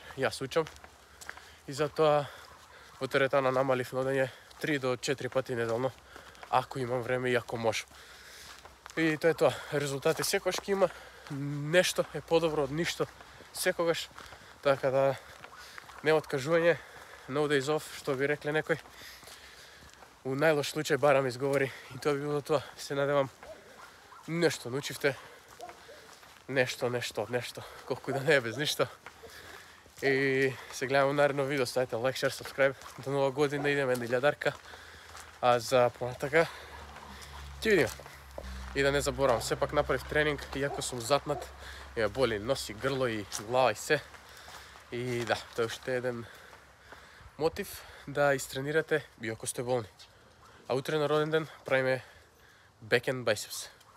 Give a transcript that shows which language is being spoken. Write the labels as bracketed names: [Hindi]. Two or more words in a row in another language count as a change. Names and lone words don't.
[Macedonian] Јас учам и затоа во теретана намалив на одење 3 до 4 пати неделно, ако имам време и ако можам. И тоа е тоа. Резултати секогаш ќе има. Нешто е подобро од ништо секогаш. Така да не откажување, [English] no days off, [Macedonian] што би рекле некој. У најлош случај барам изговори и тоа би било тоа. Се надевам нешто научивте. Нешто, колку да не е без ништо. И се гледаме наредно видео, ставите [English] like, share, subscribe. [Macedonian] До нова година идеме на 1000-дарка. А за понатака ќе видиме. И да не заборавам, сепак направив тренинг, иако сум затнат, ме боли нос и грло и глава и се. И да, тоа е уште еден мотив да истренирате иако сте болни. А утре на роден ден правиме [English] back and biceps.